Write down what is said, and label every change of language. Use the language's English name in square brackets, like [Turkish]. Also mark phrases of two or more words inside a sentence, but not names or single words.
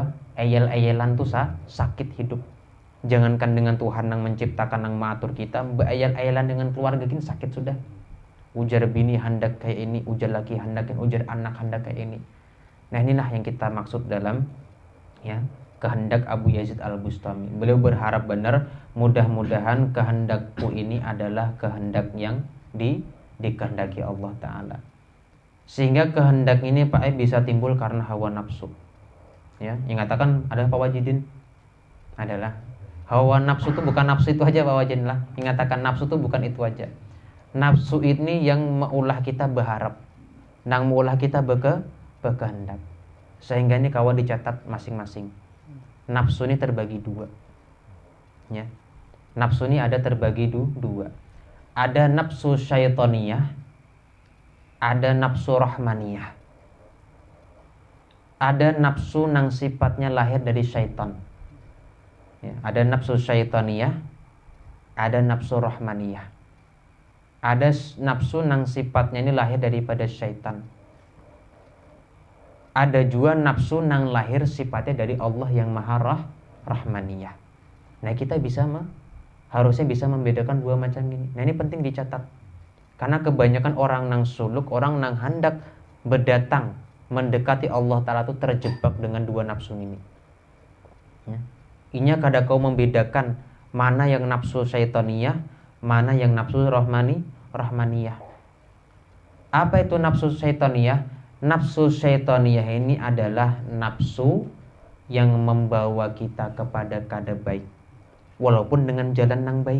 [Banjar] Eyel-eyelan tuh sakit hidup. Jangankan dengan Tuhan yang menciptakan, yang mengatur kita, eyel-eyelan dengan keluarga gini sakit sudah. Ujar bini hendak kayak ini, ujar laki hendak ini, ujar anak hendak kayak ini. Nah inilah yang kita maksud dalam ya kehendak Abu Yazid Al-Bustami. Beliau berharap benar, mudah-mudahan kehendakku ini adalah kehendak yang dikehendaki Allah Ta'ala. Sehingga kehendak ini Pak bisa timbul karena hawa nafsu. Ya, yang katakan ada Pak Wajidin adalah hawa nafsu itu bukan nafsu itu aja Pak Wajidin lah. Yang katakan nafsu itu bukan itu aja. Nafsu ini yang meulah kita berharap, nang meulah kita berkehendak. Sehingga ini kawan dicatat masing-masing. Nafsu ini terbagi dua. Ya. Nafsu ini ada terbagi dua. Ada nafsu syaitaniyah, ada nafsu rahmaniyah. Ada nafsu nang sifatnya lahir dari syaitan. Ya, ada nafsu syaitaniyah, ada nafsu rahmaniyah. Ada nafsu nang sifatnya ini lahir daripada syaitan. Ada juga nafsu nang lahir sifatnya dari Allah yang maha rahmaniyah. Nah kita harusnya bisa membedakan dua macam ini. Nah ini penting dicatat. Karena kebanyakan orang nang suluk, orang nang hendak berdatang mendekati Allah Ta'ala itu terjebak dengan dua nafsu ini. Ya. Inya kada kau membedakan mana yang nafsu syaitaniyah, mana yang nafsu rahmaniyah. Apa itu nafsu syaitaniyah? Nafsu syaitaniyah ini adalah nafsu yang membawa kita kepada kada baik, walaupun dengan jalan yang baik.